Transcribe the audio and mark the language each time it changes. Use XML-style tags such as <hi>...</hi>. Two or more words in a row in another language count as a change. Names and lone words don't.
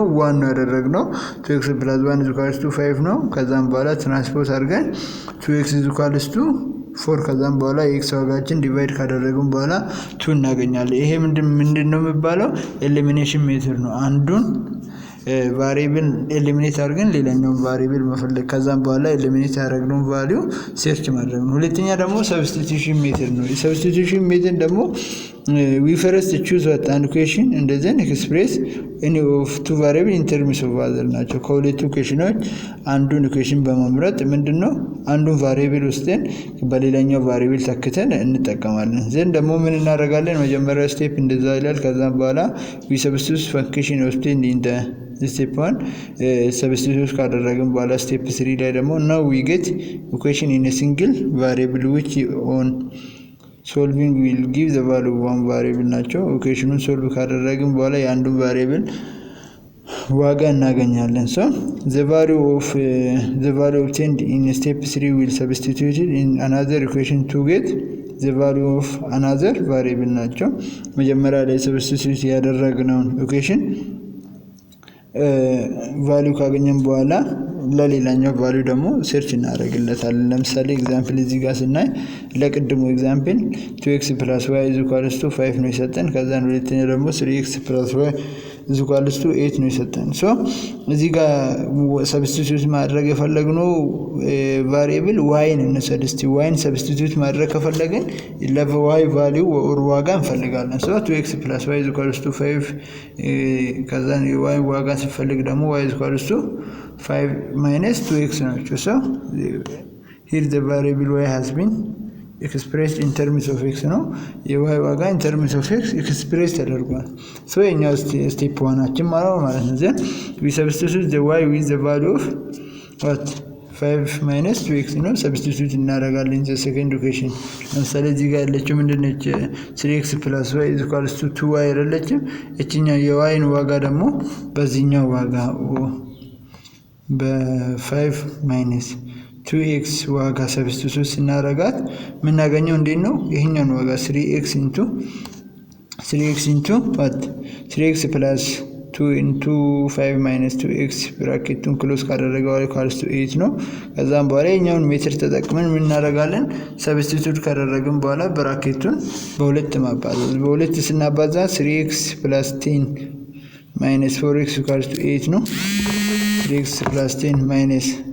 <am>1 ነው ያደረግነው። 2x + 1 = 5 ነው። ከዛም በኋላ ትራንስፖዝ አድርገን 2x = 4 ከዛም በኋላ የኤክስ ዋጋችን ዲቫይድ ካደረግን በኋላ 2 እናገኛለን። ይሄ ምንድነው የሚባለው?</am> <en>elimination method</en> <am>ነው። አንዱን ቫሪብል ኤሊሚኔት አድርገን ሌላኛውን ቫሪብል መፈለግ፣ ከዛም በኋላ ኤሊሚኔት ያደረግነውን ቫልዩ ሰርች ማድረግ ነው። ሁለተኛ ደግሞ</am> <en>substitution method</en> <am>ነው። የሰብስቲቲዩሽን ሜተድ ደግሞ</am> <en>we first choose an equation and then express any of two variable in terms of other</en> <am>ናቸው። ከሁለቱ ኢኩዌሽኖች አንዱን ኢኩዌሽን በመምረጥ ምንድነው አንዱን ቫሪብል ወስደን በሌላኛው ቫሪብል ተክተን እንጠቀማለን። ዘን ደግሞ ምን እናደርጋለን? መጀመሪያ ስቴፕ እንደዛ ይላል። ከዛም በኋላ</am> <en>we substitute function obtained in the step 1 substitute</en> <am>ካደረግን በኋላ ስቴፕ 3 ላይ ደግሞ</am> <en>now we get equation in a single variable which on solving will give the value of one variable ናቸው።</en> <am>ኢኩዌሽኑን ሶልቭ ካደረግን በኋላ የአንዱን ቫሪብል ዋጋ እናገኛለን።</am> <en>so the value obtained in step 3 will substituted in another equation to get the value of another variable ናቸው።</en> <am>መጀመሪያ ላይ ሰብስቲቲዩት ያደረግነውን ኢኩዌሽን ቫልዩ ካገኘን በኋላ ለሌላኛው ቫልዩ ደግሞ ሰርች እናደርግለታለን። ለምሳሌ ኤግዛምፕል እዚህ ጋር ስናይ ለቅድሙ ኤግዛምፕል 2x + y = 5 ነው የሰጠን። ከዛን ሁለተኛ ደግሞ 3x + y = 8 ነው የሰጠን። ሶ እዚህ ጋር ሰብስቲቱት ማድረግ የፈለግነው ቫሪኤብል ዋይን እንሰድ። እስቲ ዋይን ሰብስቲቱት ማድረግ ከፈለግን ለዋይ</am> <en>value or</en> <am>ዋጋ እንፈልጋለን። ሶ 2x + y = 5 ከዛን የዋይ ዋጋ ሲፈልግ ደግሞ y = 5 - 2x ናቸው። ሶ</am> <en>here the variable y has been expressed in terms of x</en> <am>ነው። የy ዋጋ</am> <en>in terms of x expressed</en> <am>ተደርጓል። ሶ የኛው ስቴፕ 1 ማለት ነው።</am> <en>then we substitute the y with the value of what 5 -</en> <am>2x ነው ሰብስቲቱት እናደርጋለን።</am> <en>the second equation</en> <am>ለምሳሌ እዚህ ጋር ያለችው ምንድነች? 3x + y = 2y አይደለችም? እቺኛው የyን ዋጋ ደግሞ በዚህኛው ዋጋ በ5 - 2x ዋጋ ሰብስቲቱት ስናደርጋት የምናገኘው እንዴት ነው? ይሄኛውን ዋጋ 3x what 3x + 2 into 5 - 2x ብራኬቱን ክሎዝ ካደረገው = 8 ነው። ከዛም በኋላ የኛውን ሜትር ተጠቅመን ምን እናደርጋለን? ሰብስቲቱት ካደረግን በኋላ ብራኬቱን በሁለት ማባዛት። በሁለት ስናባዛ 3x + 10 - 4x = 8 ነው። 3x + 10</am>